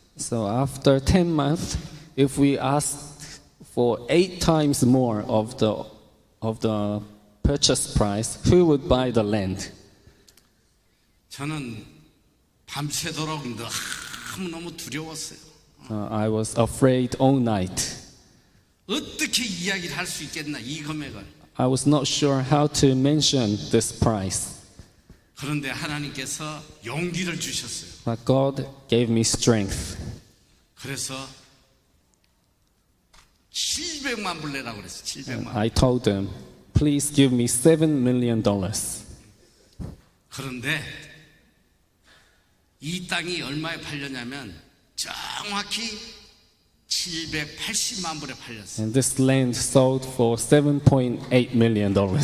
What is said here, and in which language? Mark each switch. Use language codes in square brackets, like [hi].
[en] So after 10 months, if we asked for 8 times more of the purchase price, who would buy the land? [ko] 저는 밤새도록 너무너무 두려웠어요. [en] I was afraid all night. [ko] 어떻게 이야기를 할 수 있겠나 이 금액을. [en] I was not sure how to mention this price. [ko] 그런데 하나님께서 용기를 주셨어요. [en] But God gave me strength. [ko] 그래서 700만 불 내라고 그랬어요. 700만. [en] I told them, please give me $7 million. [ko] 그런데 이 땅이 얼마에 팔렸냐면 정확히 780만 불에 팔렸어요. [en] And this land sold for $7.8 million.